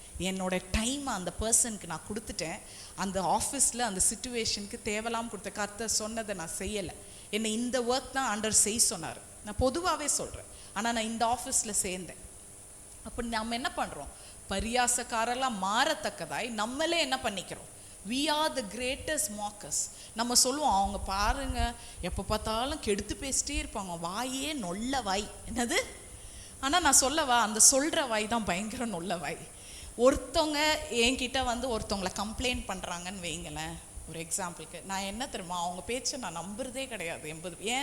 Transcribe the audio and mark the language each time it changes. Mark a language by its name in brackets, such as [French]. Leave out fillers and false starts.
[Tamil] என்னோட டைமை அந்த பர்சனுக்கு நான் கொடுத்துட்டேன். அந்த ஆஃபீஸில் அந்த சிச்சுவேஷனுக்கு தேவலாம் கொடுத்த கர்த்தர் சொன்னதை நான் செய்யலை. என்னை இந்த ஒர்க் தான் ஆண்டவர் செய்ய சொன்னார். நான் பொதுவாகவே சொல்கிறேன். ஆனால் நான் இந்த ஆஃபீஸில் சேர்ந்தேன். அப்போ நம்ம என்ன பண்ணுறோம், பரியாசக்காரெல்லாம் மாறத்தக்கதாய் நம்மளே என்ன பண்ணிக்கிறோம். [English] we are the greatest mockers. [Tamil] நம்ம சொல்லுவோம், அவங்க பாருங்க எப்போ பார்த்தாலும் கெடுத்து பேசிட்டே இருப்பாங்க, வாயே நொல்ல வாய். என்னது? ஆனால் நான் சொல்லவா, அந்த சொல்கிற வாய் தான் பயங்கர நொல்ல வாய். ஒருத்தவங்க என்கிட்ட வந்து ஒருத்தவங்களை கம்ப்ளைண்ட் பண்ணுறாங்கன்னு வைங்களேன், ஒரு எக்ஸாம்பிளுக்கு, நான் என்ன தெரியுமா, அவங்க பேச்சை நான் நம்புறதே கிடையாது 80.